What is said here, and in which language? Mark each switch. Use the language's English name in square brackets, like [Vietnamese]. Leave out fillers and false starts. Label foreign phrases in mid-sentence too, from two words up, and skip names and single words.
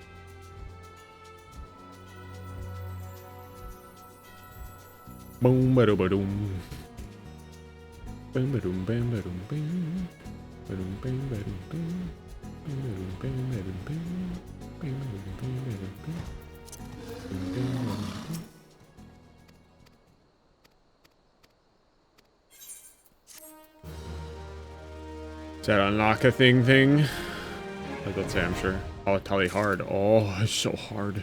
[English] Boom, ba ba doom. Bam, ba doom, bam, ba doom, bam. Ba doom, bam, ba doom, bam. Bam, ba doom, bam, ba doom, bam. Bam, ba doom, bam, ba doom, bam. Bam, bam, ba doom, bam. Does that unlock a thing? Like, let's say, I'm sure. Oh, tally hard. Oh, it's so hard.